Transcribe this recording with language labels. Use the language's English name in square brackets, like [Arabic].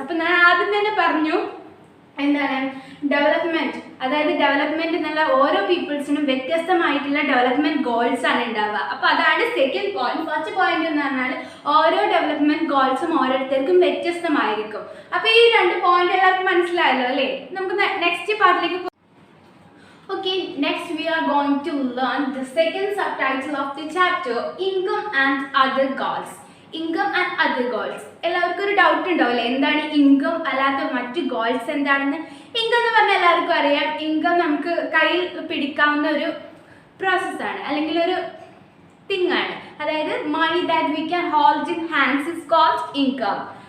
[Malayalam] അപ്പോൾ ഞാൻ ആദ്യം തന്നെ പറഞ്ഞു എന്താണ് ഡെവലപ്മെന്റ്, അതായത് ഡെവലപ്മെന്റ് എന്നുള്ള ഓരോ പീപ്പിൾസിനും വ്യത്യസ്തമായിട്ടുള്ള ഡെവലപ്മെന്റ് ഗോൾസ് ആണ് ഉണ്ടാവുക. അപ്പോൾ അതാണ് സെക്കൻഡ് പോയിന്റ്. ഫസ്റ്റ് പോയിന്റ് എന്ന് പറഞ്ഞാൽ ഓരോ ഡെവലപ്മെന്റ് ഗോൾസും ഓരോരുത്തർക്കും വ്യത്യസ്തമായിരിക്കും. അപ്പോൾ ഈ രണ്ട് പോയിന്റ് എല്ലാവർക്കും മനസ്സിലായല്ലോ അല്ലേ? നമുക്ക് next പാർട്ടിലേക്ക്. [English] Okay, next we are going to learn the second subtitle of the chapter, income and other goals. Income and other goals. [Malayalam] എല്ലാവർക്കും ഒരു ഡൗട്ട് ഉണ്ടാവില്ലേ, എന്താണ് ഇൻകം അല്ലാത്ത മറ്റ് ഗോൾസ് എന്താണെന്ന്. ഇൻകം എന്ന് പറഞ്ഞാൽ എല്ലാവർക്കും അറിയാം, ഇൻകം നമുക്ക് കയ്യിൽ പിടിക്കാവുന്ന ഒരു പ്രോസസ്സാണ്, അല്ലെങ്കിൽ ഒരു തിങ് ആണ്. [English] അതായത് money that we can hold in hands is called income.